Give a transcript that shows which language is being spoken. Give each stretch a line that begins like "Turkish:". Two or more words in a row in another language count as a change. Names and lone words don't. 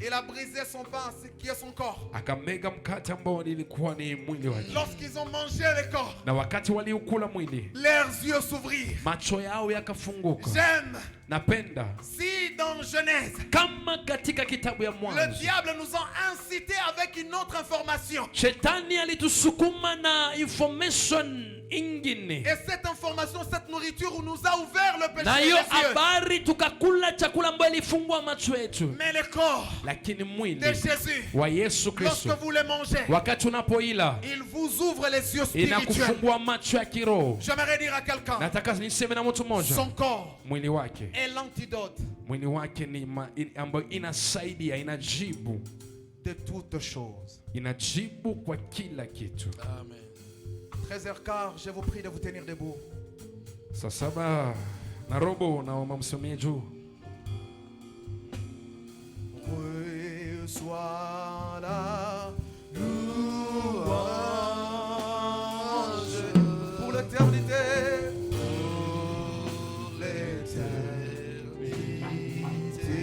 French: Il a brisé son pain qui est son corps.
Swahili: Akamega mkate ambao ilikuwa ni mwili wake.
French: Lorsqu'ils ont mangé le corps,
Swahili: na wakati waliukula mwili,
French: leurs yeux s'ouvrirent,
Swahili: macho yao yakafunguka.
French: J'aime.
Swahili: Napenda
French: si dans Genèse,
Swahili: kama katika kitabu ya Mwanzo,
French: le diable nous a incité avec une autre information.
Swahili: Shetani alitusukuma na information ingine.
French: Et cette information, cette nourriture nous a ouvert le péché.
Swahili: Na hiyo habari tukakula chakula ambayo ilifungua macho yetu.
French: Mais le corps,
Swahili: lakini mwili
French: de Jésus,
Swahili: wa Yesu Kristo,
French: lorsque vous le mangez,
Swahili: wakati unapoila,
French: il vous ouvre les yeux spirituels.
Swahili: Inakufungua macho ya kiroho.
French: J'aimerais dire à quelqu'un,
Swahili: nataka niseme na mtu mmoja,
French: son corps,
Swahili: mwili wake,
French: est l'antidote,
Swahili: mwili wake ni ambayo inasaidia, inajibu
French: de toutes choses,
Swahili: inajibu kwa kila kitu. Amen.
French: 13h15, je vous prie de vous tenir debout.
Swahili: Saa 7:15 naomba msimamie juu.
French: Reçois la louange pour l'éternité. Pour l'éternité.